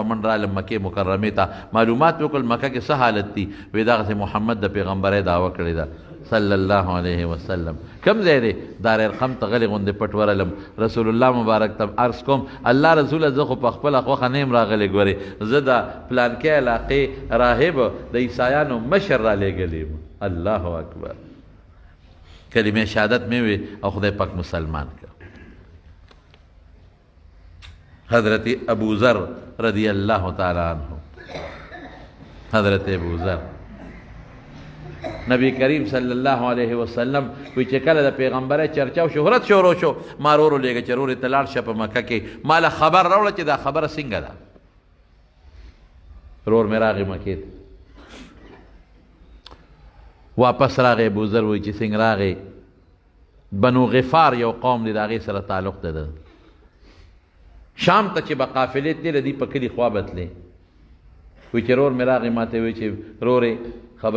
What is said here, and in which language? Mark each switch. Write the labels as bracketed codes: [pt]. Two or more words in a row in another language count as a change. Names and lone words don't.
[ps] منډ رالم مکې مکرمې ته معلومات وکړل مکه کې څه حالت دي وی دغسې محمد د پیغمبرۍ دعوه کړې ده [ar] صلی الله علیه وسلم [ps] کم ځای دی دار ارقم ته غلې غوندې پټ ورلم رسول الله مبارک ته عرض کوم [ar] الله رسوله [ps] زه خو په خپله خوښه نه یم راغلی ګورې زه د پلانکۍ علاقې راهب د عیسایانو مشر رالیږلی یم [ar] الله اکبر [ps] کلمه شهادت مې وی او خدای پاک مسلمان کړ حضرت ابو ذر [ar] رضی الله تعالی عنہ [ps] حضرت ابو ذر نبی کریم [ar] صلی الله علیه وسلم [ps] وی چې کله د پیغمبرۍ چرچا او شهرت شروع شو ما رورو لېږه چې رورې ته لاړ شه په مکه کې ما له خبر راوړه چې دا خبره څنګه ده رور مې راغی مکې ته واپس راغی ابوذر وی چې څنګه راغی بنو غفار یو قوم دی د هغې سره تعلق ده شام ته چې به قافلې تلې دي په کلي خوا به تلې وی چې رور مې راغی ما ته وی چې رورې خبره